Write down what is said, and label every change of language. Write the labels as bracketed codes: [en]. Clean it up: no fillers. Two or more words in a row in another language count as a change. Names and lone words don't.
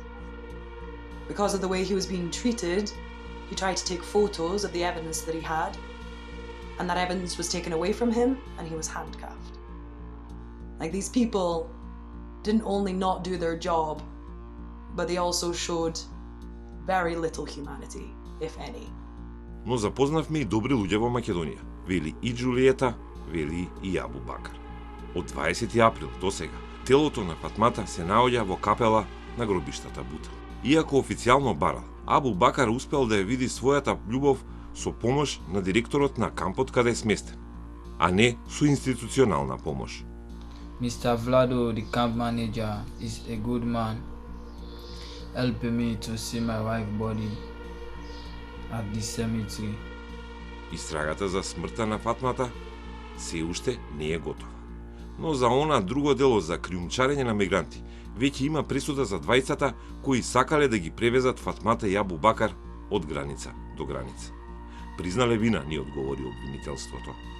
[en] Because of the way he was being treated, he tried to take photos of the evidence that he had, and that evidence was taken away from him, and he was handcuffed. Like, these people didn't only not do their job, but they also showed very little humanity, if any. [mk] Но запознавме и добри луѓе во Македонија, вели и Џулиета, вели и Абу Бакар. Од 20 април до сега, телото на Фатмата се наоѓа во капела на гробиштата Бута. Иако официјално барал, Абу Бакар успел да ја види својата љубов со помош на директорот на кампот каде е сместен, а не со институционална помош. [en] Mr. Vlado, the camp manager, is a good man, helping me to see my wife's body at the cemetery. [mk] Истрагата за смртта на Фатмата се уште не е готова. Но за она друго дело за криумчарење на мигранти, веќе има пресуда за двајцата кои сакале да ги превезат Фатмата и Абу Бакар од граница до граница. Признале вина, ни одговори обвинителството.